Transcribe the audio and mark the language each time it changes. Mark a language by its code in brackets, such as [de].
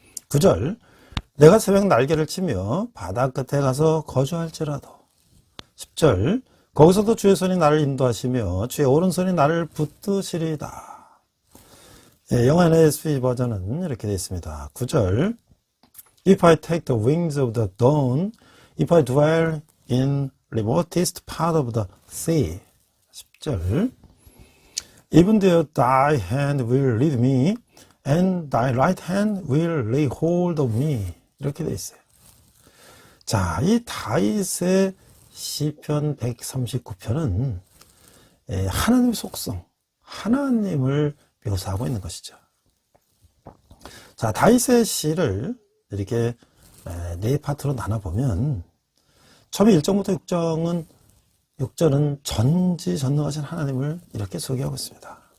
[ko] 9절, 내가 새벽 날개를 치며 바다 끝에 가서 거주할지라도. 10절, 거기서도 주의 손이 나를 인도하시며 주의 오른손이 나를 붙드시리다. 영어 NASB 버전은 이렇게 되어 있습니다. [en] 9절, If I take the wings of the dawn, if I dwell in remotest part of the sea. 10절, Even though thy hand will lead me, and thy right hand will lay hold of me. [ko] 이렇게 되어 있어요. 자, 이 다윗의 시편 139편은 하나님의 속성, 하나님을 묘사하고 있는 것이죠. 자, 다윗의 시를 이렇게 네 파트로 나눠보면, 처음에 1절부터 6절은 전지전능하신 하나님을 이렇게 소개하고 있습니다.